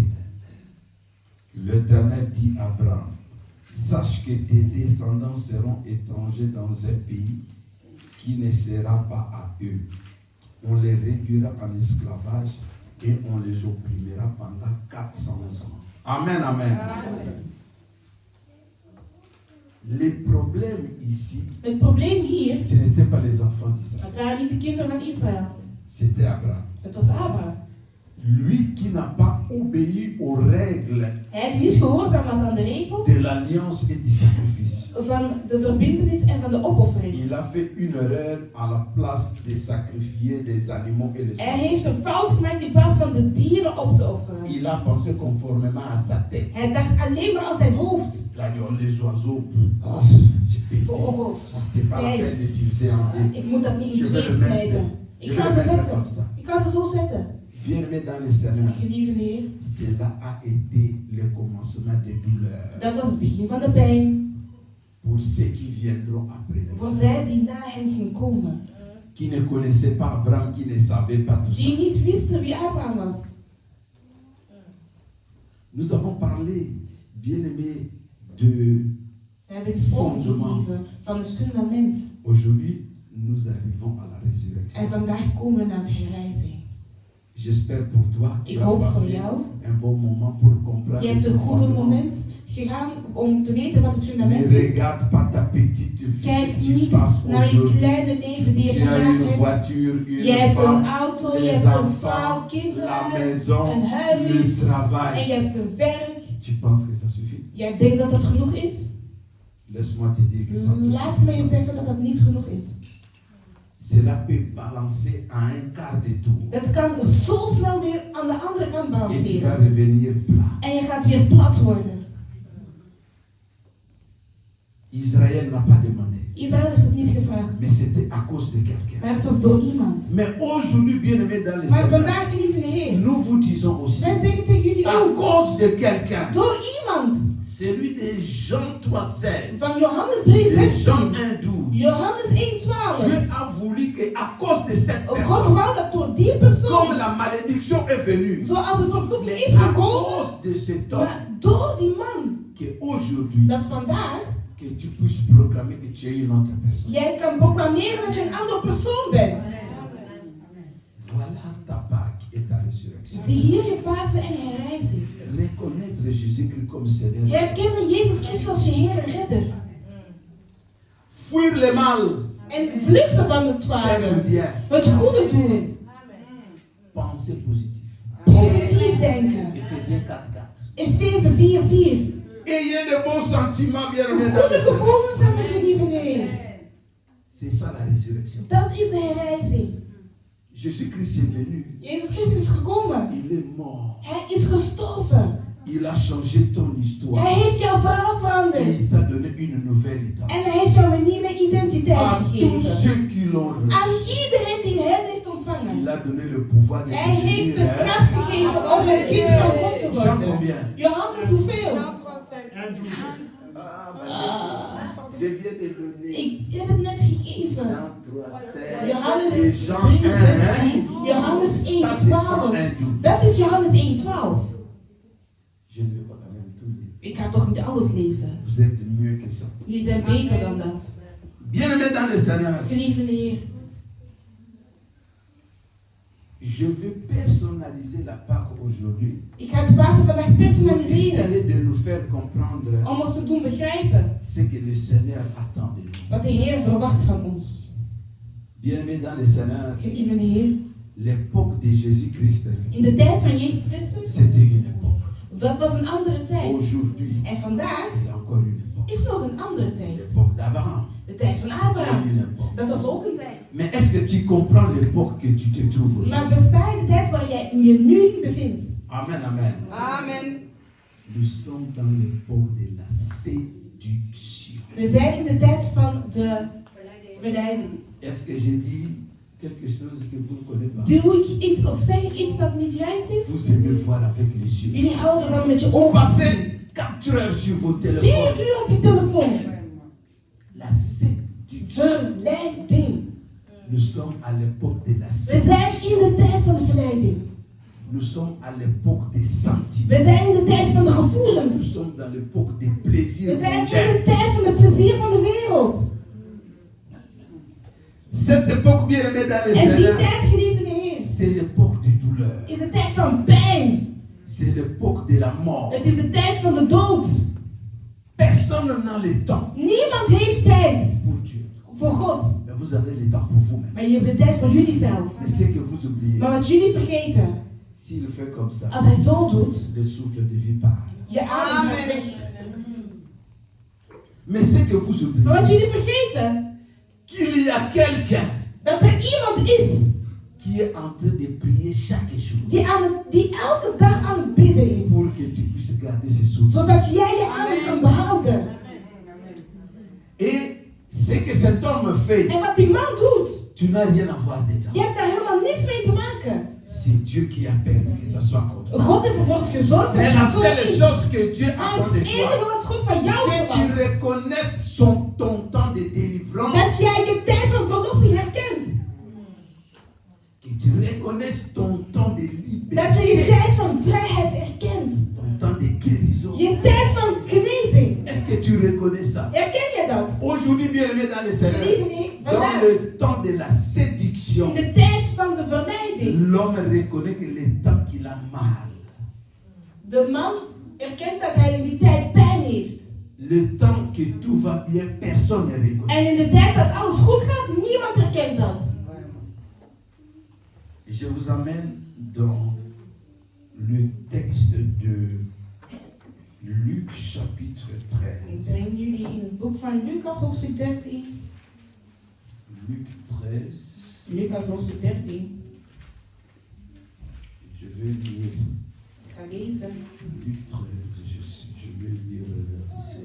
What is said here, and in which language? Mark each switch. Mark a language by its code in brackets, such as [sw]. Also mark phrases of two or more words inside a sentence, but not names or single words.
[fr] L'Éternel dit à Abraham, sache que tes descendants seront étrangers dans un pays qui ne sera pas à eux. On les réduira en esclavage et on les opprimera pendant 400 ans. Amen, amen. Les problèmes ici, [nl] Het probleem hier, [fr] ce n'étaient pas les enfants d'Israël, [nl] het waren niet de kinderen van Israël. [fr] c'était Abraham. [nl] Het was Abraham. [fr] Lui qui n'a pas obéi aux règles [nl] Hij die niet gehoorzaam was aan de regel [fr] de l'alliance et du sacrifice. [nl] van de verbintenis en van de opoffering. [fr] Il a fait une erreur à la place de sacrifier des animaux et les [nl] Hij [fr] oiseaux. [nl] heeft een fout gemaakt in plaats van de dieren op te offeren. [fr] Il a pensé conformément à sa tête. [nl] Hij dacht alleen maar aan zijn hoofd. [fr] Il a dit, oh, les oiseaux, [nl] Oh, [fr] c'est petit. [nl] vogels, [fr] C'est pas la peine d'utiliser un dé. [nl] ik moet dat niet in [fr] Je vais [nl] twee [fr] le [nl] snijden. [fr] mettre. Je [nl] Ik [fr] vais [nl] ga [fr] le [nl] ze [fr] mettre [nl] zetten. [fr] comme ça. [nl] Ik ga ze zo zetten. [fr] Bien-aimé dans le Seigneur, [nl] Geliefde Heer, [fr] cela a été le commencement des douleurs [nl] dat was het begin van de pijn. [fr] pour ceux qui viendront après. [nl] Voor zij die na hen gingen komen. [fr] Qui ne connaissaient pas Abraham, qui ne savaient pas tout ça. [nl] Die niet wisten wie Abraham was. [fr] Nous avons parlé, bien-aimé, de... [nl] We hebben gesproken, [fr] Fondement. [nl] geliefde, van het fundament. [fr] Aujourd'hui, nous arrivons à la résurrection. [nl] En vandaag komen we naar de herrijzing. [fr] J'espère pour toi, tu [nl] Ik [fr] as [nl] hoop voor [fr] passé [nl] jou. [fr] un bon moment pour comprendre. [nl] Je hebt een [fr] le [nl] goede [fr] fondement. [nl] moment gegaan om te weten wat het [fr] Ne [nl] fundament is. [fr] regarde pas ta petite vie [nl] Kijk [fr] que tu [nl] niet [fr] passes [nl] naar je [fr] aujourd'hui. [nl] kleine leven die je [fr] Tu as [nl] vandaag [fr] une [nl] hebt. [fr] voiture, [nl] Je [fr] une [nl] hebt een [fr] femme, [nl] auto, je [fr] des [nl] hebt een [fr] enfants, [nl] vrouw, [fr] la [nl] kinderen, [fr] maison, [nl] een [fr] le [nl] huis en [fr] travail. [nl] je hebt een werk. [fr] Tu penses que ça suffit? [nl] Jij denkt dat dat genoeg is? [fr] Laisse-moi te dire que ça ne [nl] Laat [fr] suffit [nl] me je [fr] pas. [nl] zeggen dat dat niet genoeg is. [fr] Cela peut balancer à un quart de tour. [nl] Dat kan zo snel weer aan de andere kant [fr] Et tu vas [nl] balanceren. [fr] revenir plat. [nl] En je gaat weer plat worden. [fr] Israël n'a pas demandé. [nl] Israël heeft het niet gevraagd. [fr] Mais c'était à cause de quelqu'un. [nl] Maar het was door iemand. [fr] Mais aujourd'hui, bien-aimés dans les [nl] Maar [fr] Seigneur, [nl] vandaag, geliefde Heer, [fr] nous vous disons aussi, [nl] wij zeggen tegen jullie [fr] à [nl] ook, [fr] cause de quelqu'un, [nl] door iemand. [fr] celui de Jean 3,16, [nl] Van Johannes [fr] de Jean [nl] 3,16. [fr] 1,12, [nl] Johannes 1,12. [fr] Dieu a voulu qu'à cause de cette [nl] God [fr] personne, [nl] wou dat door die [fr] comme [nl] persoon, [fr] la malédiction est venue, [nl] zoals de vervloeking [fr] mais [nl] is [fr] à [nl] gekomen, [fr] cause de cet homme, [nl] maar door die man, [fr] qu'aujourd'hui, [nl] dat vandaag [fr] que tu puisses proclamer que tu es une autre personne. [nl] jij kan proclameren dat je een andere persoon bent. [fr] Voilà ta Pâque et ta résurrection. [nl] Zie hier je Pasen en herrijzing. [fr] Reconnaître Jésus-Christ comme Seigneur. [nl] Herkennen Jezus Christus als je Heer en Redder. [fr] Fuir le mal. [nl] En vluchten van het [fr] Faire le [nl] kwade. [fr] bien. [nl] Het goede doen. [fr] Penser positif. [nl] Positief denken. [fr] Éphésiens 4:4. [nl] Efeze 4:4. [fr] Ayez de bons sentiments, bien [nl] Goede [fr] aimés. [nl] gevoelens hebben, geliefde Heer. [fr] C'est ça la résurrection. [nl] Dat is de herrijzing. [fr] Jésus-Christ est venu. [nl] Jezus Christus is gekomen. [fr] Il est mort. [nl] Hij is gestorven. [fr] Il a changé ton histoire. [nl] Hij heeft jouw verhaal [fr] Et [nl] veranderd. [fr] il t'a donné une nouvelle [nl] En [fr] identité. [nl] hij heeft jou een nieuwe identiteit [fr] À tous [nl] gegeven. [fr] ceux qui l'ont [nl] Aan [fr] reçu, [nl] iedereen die hem heeft ontvangen. [fr] il a donné le pouvoir de [nl] Hij heeft de [fr] devenir [nl] kracht gegeven om een kind van God te [fr] Jean [nl] worden. [fr] combien? [nl] Johannes, hoeveel? [fr] Je viens de donner [nl] Ik heb het net gegeven. [fr] Jean 3, 16 [nl] Johannes [fr] et [nl] 3, [fr] Jean 1, [nl] 16, Johannes [fr] Ça [nl] 1, [fr] c'est Jean [nl] 12. [fr] 1, 12. [nl] Dat is Johannes 1, 12. [fr] Je ne vais pas quand même tout lire. [nl] Ik ga toch niet alles lezen. [fr] Vous êtes mieux que ça. [nl] Jullie zijn beter dan dat. [fr] Bien-aimés dans le Seigneur, [nl] Geliefde Heer, [fr] je veux personnaliser la Pâque aujourd'hui. [nl] ik ga het Pasen vandaag [fr] Pour [nl] personaliseren. [fr] essayer de nous faire comprendre [nl] Om ons te doen begrijpen [fr] ce que le Seigneur attend de nous. [nl] wat de Heer verwacht van ons. [fr] Bien-aimés dans le Seigneur, [nl] Geliefde Heer, [fr] l'époque de Jésus-Christ, [nl] in de tijd van Jezus Christus, [fr] c'était une époque. [nl] dat was een andere tijd. [fr] Aujourd'hui, [nl] En vandaag [fr] c'est encore une époque. [nl] is nog een andere tijd. [fr] L'époque d'Abraham, [nl] De tijd van [fr] c'était [nl] Abraham. [fr] une époque. [nl] Dat was ook een tijd. [fr] Mais est-ce que tu comprends l'époque que tu te trouves aujourd'hui? [nl] Maar versta je de tijd waar jij je nu in bevindt? [fr] Amen, amen. [nl] Amen. [fr] Nous sommes dans l'époque de la séduction. [nl] We zijn in de tijd van de verleiding. [fr] Est-ce que j'ai dit quelque chose que vous ne connaissez pas? [nl] Doe ik iets of zeg ik iets dat niet juist is? [fr] Vous aimez voir avec les yeux. [nl] Jullie houden ervan met je ogen. [fr] Passez 4 heures sur vos [nl] 4 [fr] téléphones. [nl] uur op je telefoon. [fr] La séduction. [nl] Verleiding. [fr] Nous sommes à l'époque de la [nl] We zijn [fr] séduction. [nl] in de tijd van de verleiding. [fr] Nous sommes à l'époque des sentiments. [nl] We zijn in de tijd van de [fr] Nous [nl] gevoelens. [fr] sommes dans l'époque des plaisirs [nl] We zijn in [fr] mondains. [nl] de tijd van de plezier van de wereld. [fr] Cette époque, bien aimée dans les [nl] En die [fr] Seigneur, [nl] tijd, geliefde Heer, [fr] c'est l'époque de douleur. [nl] is de tijd van pijn. [fr] C'est l'époque de la mort. [nl] Het is de tijd van de dood. [fr] Personne n'a le temps [nl] Niemand heeft tijd [fr] pour Dieu. [nl] voor God. [fr] Mais vous avez le temps pour vous-même. [nl] Maar je hebt de tijd voor jullie zelf. [fr] Mais ce que vous oubliez, [nl] Maar wat jullie vergeten, [fr] s'il fait comme ça, [nl] als hij zo doet, [fr] le souffle de vie part. [nl] je adem gaat weg. [fr] Mais ce que vous [nl] Maar [fr] oubliez, [nl] wat jullie vergeten, [fr] qu'il y a quelqu'un [nl] dat er iemand is [fr] qui est en train de prier chaque jour [nl] die elke dag aan het bidden is. [fr] pour que tu puisses garder ce souffle. [nl] Zodat jij je adem kan behouden. [fr] Et ce que cet homme fait, [nl] En wat die man doet, [fr] tu n'as rien à voir [nl] je [fr] dedans. [nl] hebt daar helemaal niets mee te maken. [fr] C'est Dieu qui a permis que ça soit comme ça. [nl] God heeft ervoor gezorgd dat [fr] Mais la [nl] het zo [fr] seule [nl] is. [fr] chose que Dieu [nl] Maar [fr] attend [nl] het [fr] de [nl] enige [fr] toi, [nl] wat God van jou [fr] que tu [nl] verwacht, [fr] reconnaisses ton temps de délivrance, [nl] dat jij je tijd van verlossing herkent. [fr] que tu reconnaisses ton temps de [nl] Dat je je [fr] liberté, [nl] tijd van vrijheid herkent. [fr] ton temps de guérison. [nl] Je tijd van genezing. [fr] Est-ce que tu reconnais ça? [nl] Herken je dat? [fr] Aujourd'hui, bien aimé dans le Seigneur, [nl] Geliefde Heer, [fr] dans [nl] vandaag, [fr] le temps de la séduction, [nl] in de tijd van de verleiding, [fr] l'homme reconnaît que le temps qu'il a mal, [nl] de man erkent dat hij in die tijd pijn heeft. [fr] le temps que tout va bien, personne ne reconnaît. [nl] En in de tijd dat alles goed gaat, niemand herkent dat. [fr] Je vous amène dans le texte de Luc chapitre [nl] Ik [fr] 13. [nl] breng jullie in het boek van Lucas hoofdstuk 13. [fr] Luc 13. [nl] Lucas hoofdstuk 13. [fr] Je vais lire [nl] Ik ga lezen. [fr] Luc 13. Je vais lire le verset.